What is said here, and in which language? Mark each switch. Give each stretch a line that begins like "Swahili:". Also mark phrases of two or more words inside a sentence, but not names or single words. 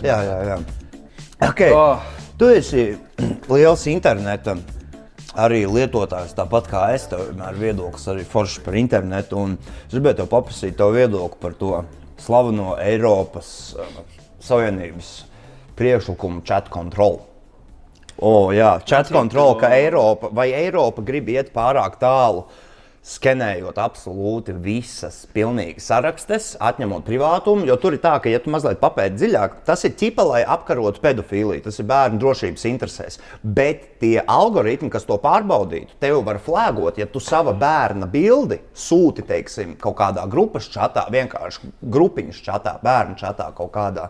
Latvian: izmantot. Jā. Okay. Tu esi liels interneta arī lietotājs, tāpat kā es, tev vienmēr viedoklis arī forši par internetu. Un es gribēju tev paprasīt tev viedokli par to slaveno Eiropas Savienības priekšlikumu chat control. Chat control, ka Eiropa grib iet pārāk tālu, skenējot absolūti visas pilnīgi sarakstes, atņemot privātumu, jo tur ir tā, ka, ja tu mazliet papēti dziļāk, tas ir ķipa, lai apkarotu pedofīliju, tas ir bērnu drošības interesēs. Bet tie algoritmi, kas to pārbaudītu, tev var flēgot, ja tu sava bērna bildi sūti, teiksim, kaut kādā grupas čatā, vienkārši grupiņas čatā, bērnu čatā kaut kādā.